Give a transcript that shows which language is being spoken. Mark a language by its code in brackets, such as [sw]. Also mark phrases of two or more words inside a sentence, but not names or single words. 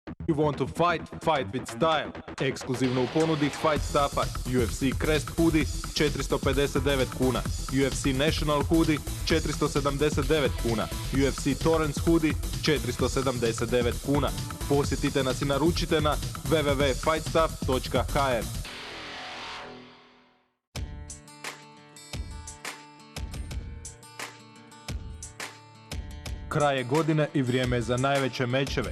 [en] You want to fight? Fight with style. [hr] Ekskluzivno u ponudi Fight Stuffa, UFC Crest Hoodie 459 kuna, UFC National Hoodie 479 kuna, UFC Torrents Hoodie 479 kuna. Posjetite nas i naručite na www.fightstuff.hr. Kraj je godine i vrijeme je za najveće mečeve.